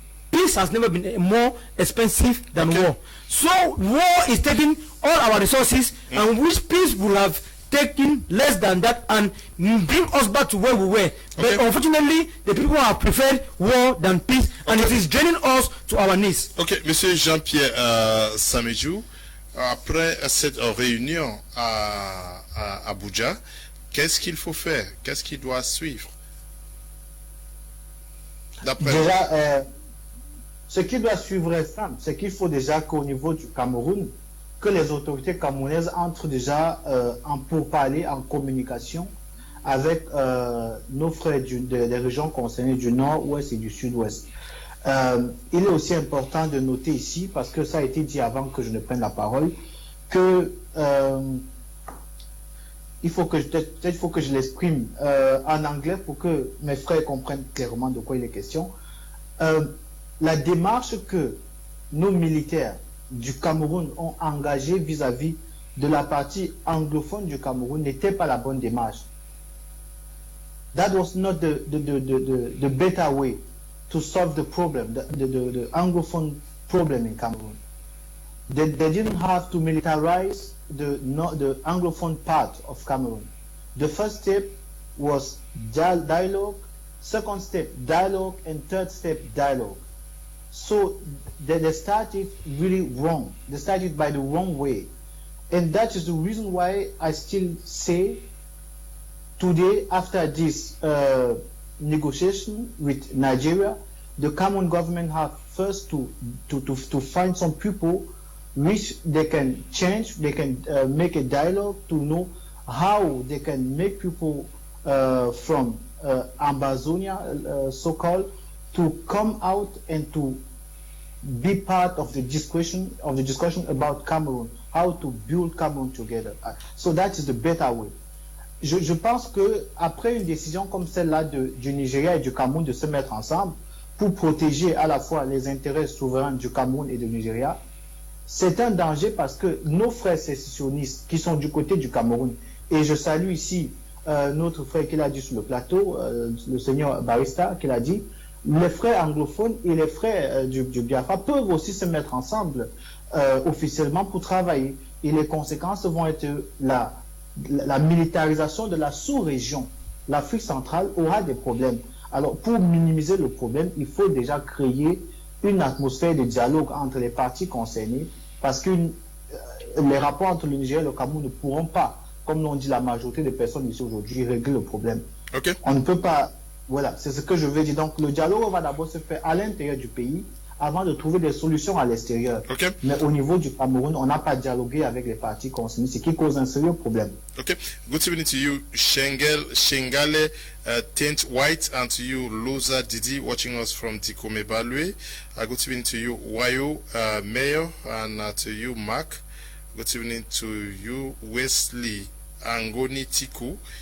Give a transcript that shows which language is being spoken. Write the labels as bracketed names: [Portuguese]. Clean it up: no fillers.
[English] Peace has never been more expensive than war. So war is taking all our resources, and which peace will have taken less than that and bring us back to where we were. But unfortunately, the people have preferred war than peace, and it is draining us to our knees. [French] Ok, Monsieur Jean-Pierre Samedjou, après cette réunion à Abuja, qu'est-ce qu'il faut faire? Qu'est-ce qui doit suivre? Déjà, ce qui doit suivre est simple, c'est qu'il faut déjà qu'au niveau du Cameroun, que les autorités camerounaises entrent déjà en pourparlers, en communication avec nos frères des régions concernées du nord-ouest et du sud-ouest. Il est aussi important de noter ici, parce que ça a été dit avant que je ne prenne la parole, que il faut que je l'exprime en anglais pour que mes frères comprennent clairement de quoi il est question. La démarche que nos militaires du Cameroun ont engagée vis-à-vis de la partie anglophone du Cameroun n'était pas la bonne démarche. [English] That was not the better way to solve the problem, the anglophone problem in Cameroon. They didn't have to militarize the anglophone part of Cameroon. The first step was dialogue, second step dialogue, and third step dialogue. So they started really wrong. They started by the wrong way. And that is the reason why I still say today, after this negotiation with Nigeria, the Cameroon government have first to find some people which they can change, they can make a dialogue to know how they can make people from Ambazonia, so-called, to come out and to be part of the discussion about Cameroon, how to build Cameroon together. So that is the better way. [French] Je pense que après une décision comme celle-là du Nigeria et du Cameroun de se mettre ensemble pour protéger à la fois les intérêts souverains du Cameroun et du Nigeria, c'est un danger parce que nos frères sécessionnistes qui sont du côté du Cameroun, et je salue ici notre frère qui l'a dit sur le plateau, le seigneur Barista qui l'a dit, les frères anglophones et les frères du Biafra peuvent aussi se mettre ensemble officiellement pour travailler. Et les conséquences vont être la militarisation de la sous-région. L'Afrique centrale aura des problèmes. Alors, pour minimiser le problème, il faut déjà créer une atmosphère de dialogue entre les parties concernées, parce que les rapports entre le Nigeria et le Cameroun ne pourront pas, comme l'ont dit la majorité des personnes ici aujourd'hui, régler le problème. Okay. On ne peut pas... Voilà, c'est ce que je veux dire. Donc, le dialogue va d'abord se faire à l'intérieur du pays, avant de trouver des solutions à l'extérieur. Okay. Mais au niveau du Cameroun, on n'a pas dialogué avec les parties concernées, ce qui cause un sérieux problème. Okay. [English] Good evening to you, Shengale Tint White, and to you, Loza Didi, watching us from Tikome Balwe. Good evening to you, Wayo Mayor, and to you, Mark. Good evening to you, Wesley Angoni Tiku.